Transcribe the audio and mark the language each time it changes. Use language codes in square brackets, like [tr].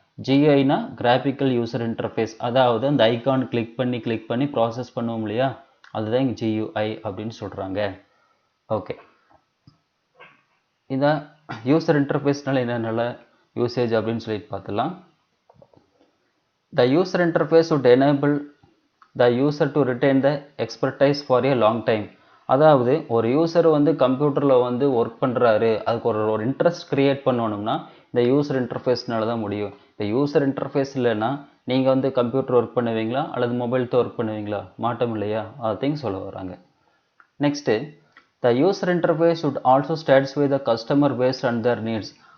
[ta] GUIனா graphical user interface, அதாவது அந்த icon click பண்ணி ப்ராசஸ் பண்ணுவோம் இல்லையா, அதுதான் இங்கே GUI அப்படின்னு சொல்கிறாங்க. ஓகே, இதான் யூசர் இன்டர்ஃபேஸ்னால என்னென்ன யூசேஜ் அப்படின்னு சொல்லிட்டு பார்த்துலாம். [en] The user interface would enable the user to retain the expertise for a long time. [ta] அதாவது ஒரு யூசர் வந்து கம்ப்யூட்டரில் வந்து ஒர்க் பண்ணுறாரு, அதுக்கு ஒரு இன்ட்ரெஸ்ட் க்ரியேட் பண்ணணும்னா இந்த யூசர் இன்டர்ஃபேஸ்னால தான் முடியும். இப்போ யூசர் இன்டர்ஃபேஸ் இல்லைன்னா நீங்கள் வந்து கம்ப்யூட்டர் ஒர்க் பண்ணுவீங்களா அல்லது மொபைல்తో ஒர்க் பண்ணுவீங்களா? மாட்டோம் இல்லையா? அதையும் சொல்ல வராங்க. [en] Next the user interface should also satisfy the customer based on their needs.